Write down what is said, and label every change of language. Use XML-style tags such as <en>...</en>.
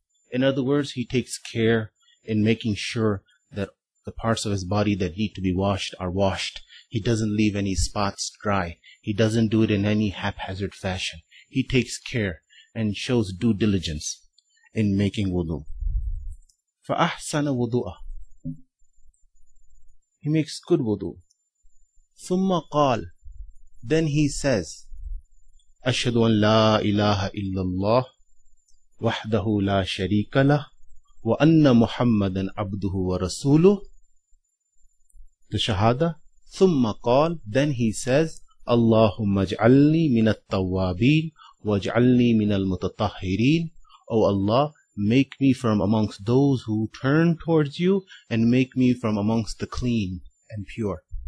<en>In other words, he takes care in making sure that the parts of his body that need to be washed are washed. He doesn't leave any spots dry. He doesn't do it in any haphazard fashion. He takes care and shows due diligence in making wudu.</en> <ar>فَأَحْسَنَ وُضُوءَهُ,</ar> <en>he makes good wudu.</en> <ar>ثُمَّ قَالَ,</ar> <en>then he says,</en> <ar>أَشْهَدُ أَنْ لَا إِلَهَ إِلَّا اللَّهُ وَحْدَهُ لَا شَرِيكَ لَهُ وَأَنَّ مُحَمَّدًا عَبْدُهُ وَرَسُولُهُ,</ar> <en>the shahada.</en> <ar>ثُمَّ قَالَ,</ar> <en>then he says,</en> <ar>اللهم اجعلني من التوابين واجعلني من المتطهرين.</ar> <en>Oh Allah, make me from amongst those who turn towards you, and make me from amongst the clean and pure.</en>